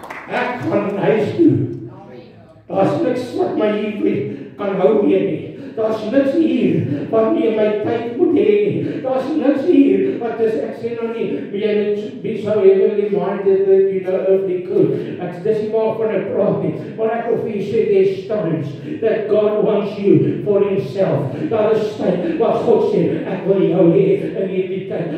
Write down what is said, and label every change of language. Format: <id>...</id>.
<af>Ek gaan huis toe. Daar's niks wat my hier kan hou meer nie. Daar's niks hier wat nie my tyd moet hê nie. Daar's niks hier wat is, ek sê nou nie, jy moet</af> <en>be so heavily minded that you know earthly good.</en> <af>Dis nie waarvan ek praat nie. Maar ek wil vir jy sê,</af> <en>there's times that God wants you for himself.</en> <af>Daar is tyd wat God sê, ek wil jou hê in hierdie tyd.</af>